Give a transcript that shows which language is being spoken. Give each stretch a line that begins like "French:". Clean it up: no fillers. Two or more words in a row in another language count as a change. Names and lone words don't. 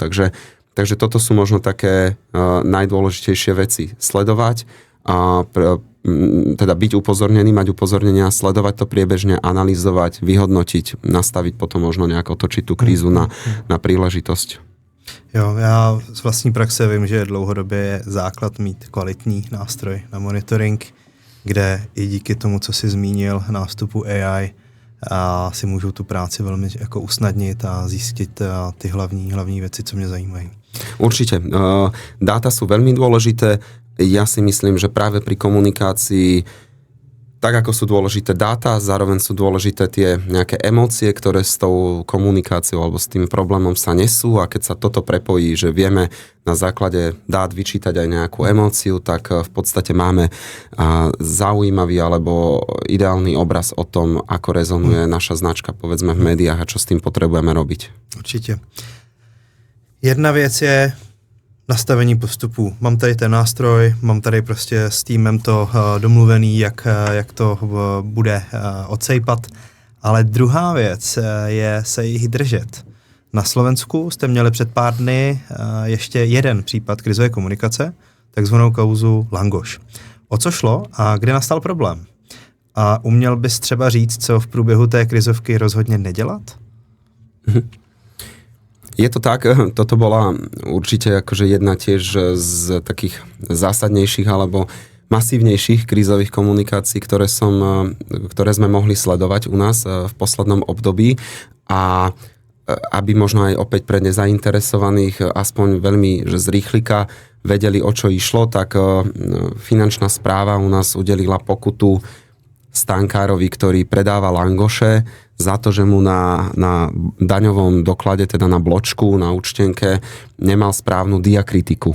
Slovak: Takže toto sú možno také najdôležitejšie veci. Sledovať a teda byť upozornený, mať upozornenia, sledovať to priebežne, analyzovať, vyhodnotiť, nastaviť potom možno nejak otočiť tú krízu na príležitosť.
Czech: Jo, já z vlastní praxe vím, že dlouhodobě je základ mít kvalitní nástroj na monitoring, kde i díky tomu, co si zmínil, nástupu AI, a si můžou tu práci velmi jako usnadnit a zjistit ty hlavní věci, co mě zajímají.
Slovak: Určite. Dáta sú veľmi dôležité. Ja si myslím, že práve pri komunikácii, tak ako sú dôležité dáta, zároveň sú dôležité tie nejaké emócie, ktoré s tou komunikáciou alebo s tým problémom sa nesú, a keď sa toto prepojí, že vieme na základe dát vyčítať aj nejakú emóciu, tak v podstate máme zaujímavý alebo ideálny obraz o tom, ako rezonuje naša značka, povedzme, v médiách a čo s tým potrebujeme robiť.
Czech: Určitě. Jedna věc je nastavení postupů. Mám tady ten nástroj, mám tady prostě s týmem to domluvený, jak to bude odsejpat, ale druhá věc je se jich držet. Na Slovensku jste měli před pár dny ještě jeden případ krizové komunikace, takzvanou kauzu Langoš. O co šlo a kde nastal problém? A uměl bys třeba říct, co v průběhu té krizovky rozhodně nedělat?
Slovak: Je to tak, toto bola určite akože jedna tiež z takých zásadnejších alebo masívnejších krízových komunikácií, ktoré sme mohli sledovať u nás v poslednom období, a aby možno aj opäť pre nezainteresovaných aspoň veľmi z rýchlika vedeli, o čo išlo, tak finančná správa u nás udelila pokutu stánkárovi, ktorý predáva langoše, za to, že mu na daňovom doklade, teda na bločku, na účtenke, nemal správnu diakritiku.